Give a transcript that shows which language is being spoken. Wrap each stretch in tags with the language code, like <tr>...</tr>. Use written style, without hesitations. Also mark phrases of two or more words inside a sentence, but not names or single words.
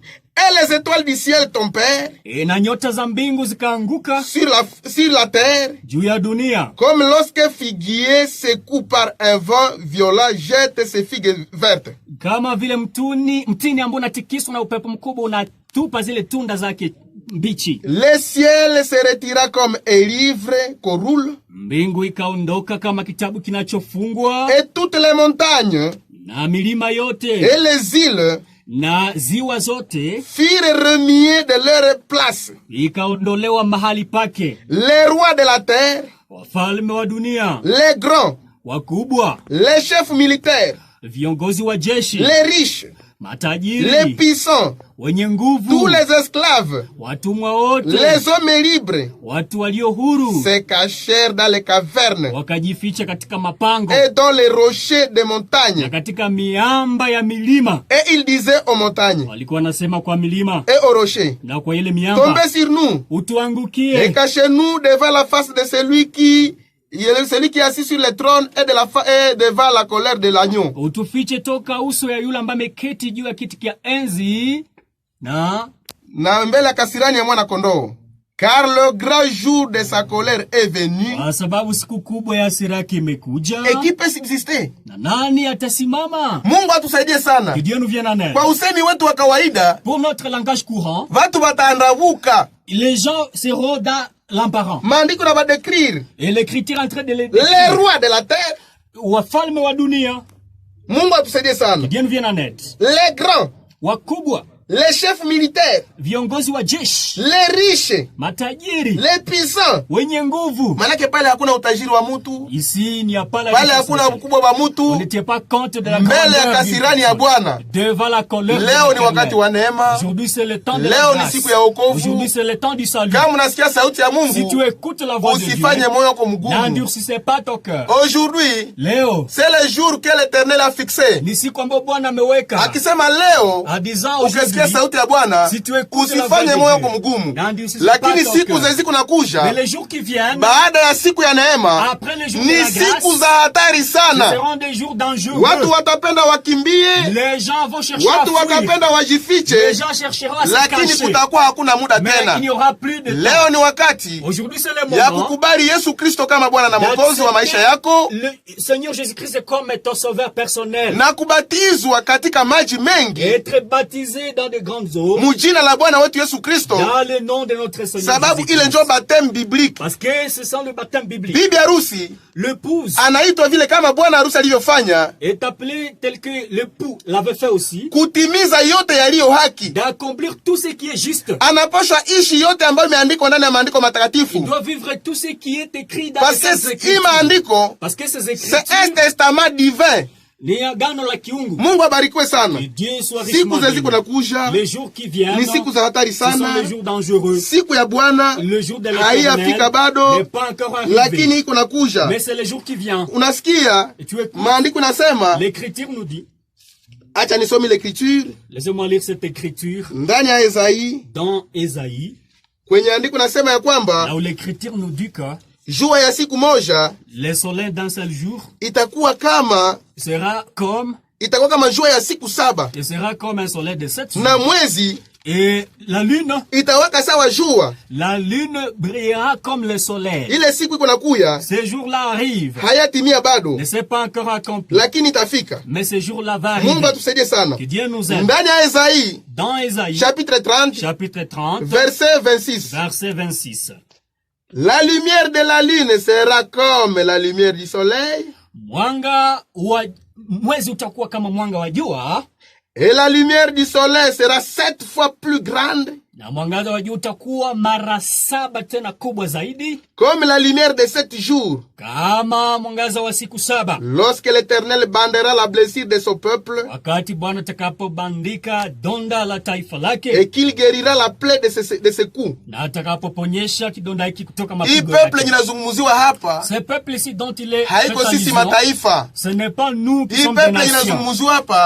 <fr>Et les étoiles du ciel tombèrent.</fr> <sw>Na nyota za mbingu zikaanguka</sw> <fr>sur la terre.</fr> <sw>Juu ya dunia.</sw> <fr>Comme lorsque figuier secoue par un vent violent jette ses figues vertes.</fr> <sw>Kama vile mtini ambao unatikiswa na upepo mkubwa unatupa zile tunda zake mbichi.</sw> <fr>Le ciel se retira comme un livre qu'on roule.</fr> <sw>Mbingu ikaondoka kama kitabu kinachofungwa.</sw> <fr>Et toutes les montagnes.</fr> <sw>Na milima yote.</sw> <fr>Et les îles.</fr> <sw>Na ziwa zote.</sw> <fr>Furent remis de leur place.</fr> <sw>Ikaondolewa mahali pake.</sw> <fr>Les rois de la terre.</fr> <sw>Wafalme wa dunia.</sw> <fr>Les grands.</fr> <sw>Wakubwa.</sw> <fr>Les chefs militaires.</fr> <sw>Viongozi wa jeshi.</sw> <fr>Les riches.</fr> <sw>Matajiri.</sw> <fr>Les puissants.</fr> <sw>Wenye nguvu.</sw> <fr>Tous les esclaves.</fr> <sw>Watumwa wote.</sw> <fr>Les hommes libres.</fr> <sw>Watu walio huru.</sw> <fr>Se cachèrent dans les cavernes.</fr> <sw>Wakajificha katika mapango.</sw> <fr>Et dans les rochers des montagnes.</fr> <sw>Na katika miamba ya milima.</sw> <fr>Et il disait aux montagnes.</fr> <sw>Walikuwa nasema kwa milima.</sw> <fr>Et aux rochers.</fr> <sw>Na kwa ile miamba.</sw> <fr>Tombez sur nous.</fr> <sw>Utuangukie.</sw> <fr>Et cachez-nous devant la face de celui qui est assis sur le trône et devant la colère de l'agneau.</fr> <sw>Utufiche toka uso ya yule ambaye ameketi juu ya kiti kia enzi na mbele ya kasirani ya mwana kondoo.</sw> <fr>Car le grand jour de sa colère est venu.</fr> <sw>Kwa sababu siku kubwa ya hasira yake imekuja.</sw> <fr>Et qui peut subsister?</fr> <sw>Na nani atasimama? Mungu atusaidie sana.</sw> <fr>Que Dieu nous vienne en aide.</fr> <sw>Kwa usemi wetu wa kawaida,</sw> <fr>pour notre langage courant,</fr> <sw>watu wataandavuka.</sw> <fr>Les gens seront dans l'embarras.</fr> <sw>Maandiko na décrire.</sw> <fr>Et l'écriture en train de les les rois de la terre.</fr> <sw>Wafalme wa dunia. Mungu atusaidie sana.</sw> <fr>Que Dieu nous vienne en aide. Les grands.</fr> <sw>Wakubwa.</sw> <fr>Les chefs militaires.</fr> <sw>Viongozi wa jeshi.</sw> <fr>Les riches.</fr> <sw>Matajiri.</sw> <fr>Les puissants.</fr> <sw>Wenye nguvu. Manake pale hakuna utajiri wa mtu.</sw> <fr>Ici il n'y a pas la</fr> <sw>pale hakuna ukubwa wa mtu.</sw> <fr>On n'était pas compte de la</fr> <sw>mbele ya kasirani ya Bwana.</sw> <fr>Devant la colère.</fr> <sw>Leo ni wakati wa neema.</sw> <fr>Aujourd'hui c'est le temps de la grâce.</fr> <sw>Leo ni siku ya wokovu.</sw> <fr>Aujourd'hui c'est le temps du salut.</fr> <sw>Kama unasikia sauti ya Mungu,</sw> <fr>si tu écoutes la voix de Dieu,</fr> <sw>usifanye moyo wako mgumu.</sw> <fr>N'endurcissez pas ton cœur. Aujourd'hui,</fr> <sw>leo</sw> <fr>c'est le jour que l'Éternel a fixé.</fr> <sw>Ni siku ambayo Bwana ameweka. Akisema leo, ukisikia sauti ya Bwana, usifanye moyo wako mgumu. Lakini siku za siku nakuja, baada ya siku ya neema, ni siku za hatari sana. Watu watapenda wakimbie, watu watapenda wajifiche, lakini kutakuwa hakuna muda tena. Leo ni wakati ya kukubali Yesu Kristo kama Bwana na Mwokozi wa maisha yako, na kubatizwa katika maji mengi, mujina la Bwana wetu Yesu Kristo, sababu ile ndio</sw> <fr>baptême biblique. Parce que c'est ça le baptême biblique.</fr> <sw>Bibi harusi,</sw> <fr>l'épouse,</fr> <sw>anaitwa vile kama bwana harusi alivyofanya,</sw> <fr>est appelé tel que l'époux l'avait fait aussi,</fr> <sw>kutimiza yote yaliyo haki,</sw> <fr>d'accomplir tout ce qui est juste.</fr> <sw>Anapaswa ishi yote ambayo imeandikwa ndani ya maandiko matakatifu.</sw> <fr>Il doit vivre tout ce qui est écrit dans les Écritures. Parce que ces écritures, c'est un testament divin.</fr> <sw>Ni agano la kiungu. Mungu abarikiwe sana. Siku za siku nakuja,</sw> <fr>les jours qui viennent,</fr> <sw>ni siku za hatari sana.</sw> <fr>Ce sont les jours dangereux.</fr> <sw>Siku ya Bwana haiyafika bado, lakini iko nakuja.</sw> <fr>Mais c'est les jours qui viennent.</fr> <sw>Unasikia? Maandiko nasema,</sw> <fr>l'écriture nous dit.</fr> <sw>Acha nisome l'écriture.</sw> <fr>Laissez-moi lire cette écriture.</fr> <sw>Ndani ya Esaïe.</sw> <fr>Dans Esaïe.</fr> <sw>Kwenye andiko nasema ya kwamba,</sw> <fr>là où l'écriture nous dit que</fr> <sw>jua ya siku moja,</sw> <fr>le soleil d'un seul jour,</fr> <sw>itakuwa kama jua ya siku 7.</sw> <fr>Il sera comme un soleil de 7 jours.</fr> <sw>Na mwezi,</sw> <fr>et la lune,</fr> <sw>itawaka sawa jua.</sw> <fr>La lune brillera comme le soleil.</fr> <sw>Ile siku iko nakuya,</sw> <fr>ce jour-là arrive.</fr> <sw>Hayatimia bado,</sw> <fr>ne s'est pas encore accompli,</fr> <sw>lakini itafika.</sw> <fr>Mais ce jour-là va arriver.</fr> <sw>Mungu atusaidie sana.</sw> <fr>Que Dieu nous aide.</fr> <sw>Ndani ya Esaïe,</sw> <fr>dans Esaïe, chapitre 30, verset 26. Verset 26. La lumière de la lune sera comme la lumière du soleil.</fr> <sw>Mwanga wa mwezi utakuwa kama mwanga wa jua.</sw> <fr>Et la lumière du soleil sera 7 fois plus grande.</fr> <sw>Na mwangaza wa juu utakuwa mara 7 tena kubwa zaidi.</sw> <fr>Comme la lumière de 7 jours.</fr> <sw>Kama mwangaza wa siku 7.</sw> <fr>Lorsque l'Éternel bandera la blessure de son peuple.</fr> <sw>Wakati Bwana atakapobandika donda la taifa lake.</sw> <fr>Et qu'il guérira la plaie de ses coups.</fr> <sw>Na atakapoponyesha kidonda hiki kutoka mapigo yake. Hii peuple ninazungumziwa hapa.</sw> <fr>Ce peuple ici dont il est.</fr> <sw>Haiko sisi mataifa.</sw> <fr>Ce n'est pas nous qui sommes des nations.</fr> <sw>Hii peuple ninazungumziwa hapa.</sw>